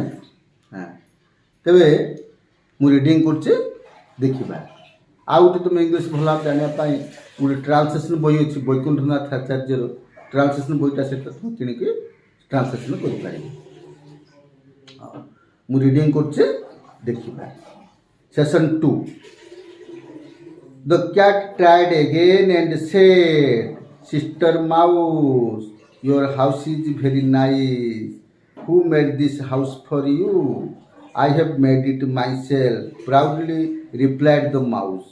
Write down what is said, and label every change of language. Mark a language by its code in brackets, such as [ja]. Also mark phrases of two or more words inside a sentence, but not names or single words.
[or] ତେବେ ମୁଁ ରିଡ଼ିଂ କରୁଛି, ଦେଖିବା। ଆଉ ଗୋଟେ ତୁମେ ଇଂଲିଶ ଭଲ ଭାବେ ଜାଣିବା ପାଇଁ ଗୋଟେ ଟ୍ରାନ୍ସଲେସନ୍ ବହି ଅଛି, ବୈକୁଣ୍ଠନାଥ ଆଚାର୍ଯ୍ୟର ଟ୍ରାନ୍ସଲେସନ୍ ବହିଟା, ସେଟା ତୁମେ କିଣିକି ଟ୍ରାନ୍ସଲେସନ୍ କରିପାରିବ। ମୁଁ ରିଡ଼ିଂ କରୁଛି, ଦେଖିବା। ସେସନ୍ 2। [en] The cat tried again and said, sister mouse, your house is very nice. Who made this house for you? I have made it myself, proudly replied the mouse.